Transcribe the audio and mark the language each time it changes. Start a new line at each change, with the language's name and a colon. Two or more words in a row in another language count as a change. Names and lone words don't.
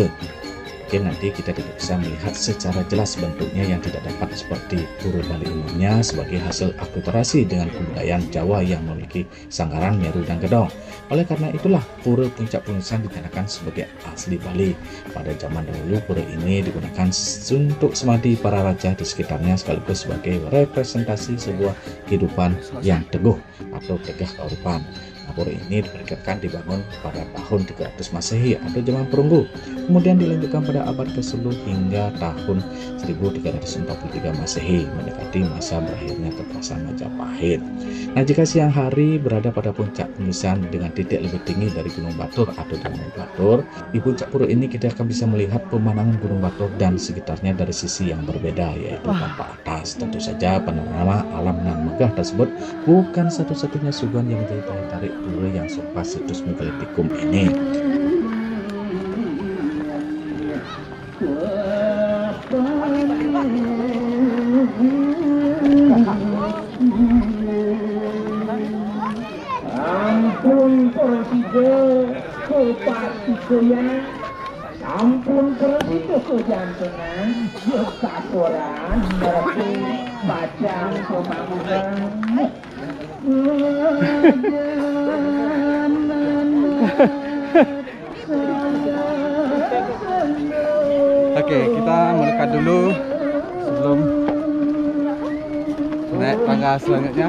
Indonesian: Mungkin nanti kita tidak bisa melihat secara jelas bentuknya yang tidak dapat seperti pura Bali umumnya sebagai hasil akulturasi dengan kebudayaan Jawa yang memiliki Sanggaran, Meru, dan Gedong. Oleh karena itulah Pura Puncak Penulisan dinyatakan sebagai asli Bali. Pada zaman dahulu pura ini digunakan untuk semadi para raja di sekitarnya sekaligus sebagai representasi sebuah kehidupan yang teguh atau tegah keuripan. Pura ini diperkirakan dibangun pada tahun 300 Masehi atau zaman perunggu, kemudian dilanjutkan pada abad ke-10 hingga tahun 1343 Masehi, mendekati masa berakhirnya kekuasaan Majapahit. Nah, jika siang hari berada pada puncak penulisan dengan titik lebih tinggi dari Gunung Batur atau Danau Batur, di puncak pura ini kita akan bisa melihat pemandangan Gunung Batur dan sekitarnya dari sisi yang berbeda, yaitu tampak atas. Tentu saja panorama alam nan megah tersebut bukan satu-satunya suguhan yang menjadi daya tarik pura yang serupa situs megalitikum ini. Ampun presiden kepatihan, ampun presiden kejantenan, kekasoran berarti bacang pembangunan. Oke, kita mendekat dulu sebelum naik tangga selanjutnya.